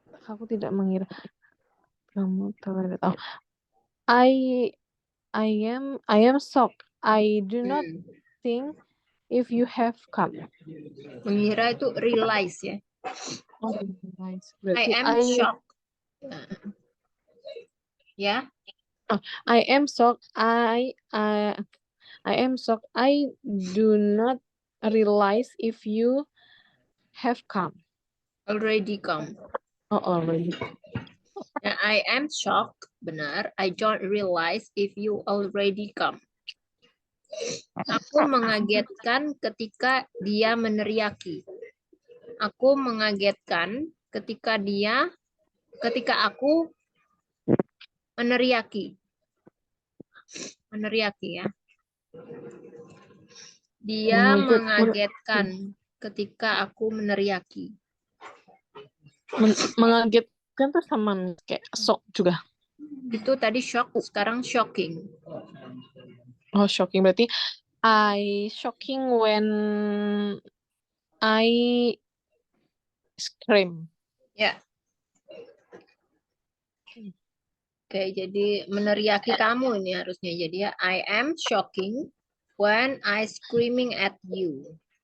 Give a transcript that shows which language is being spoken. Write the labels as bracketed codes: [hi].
[id] Aku tidak mengira kamu telah datang. [en] I am shocked. I do not think if you have come. [id] Mengira itu realize ya. [en] Oh, nice. I [id] Berarti [en] am shocked. [id] Ya. [en] I am shocked. I am shocked. I do not realize if you have come. Already come. Oh, already. Nah, I am shocked. [id] Benar. [en] I don't realize if you already come. [id] Aku mengagetkan ketika dia meneriaki. Aku mengagetkan ketika aku meneriaki. Meneriaki ya. Dia mengagetkan ketika aku meneriaki. Mengagetkan tuh sama kayak shock juga. Itu tadi shock, sekarang shocking. [en] Oh, shocking [id] berarti [en] I shocking when I scream. [id] Ya. Oke, jadi meneriaki kamu ini harusnya. Jadi ya, [en] I am shocking when I screaming at you.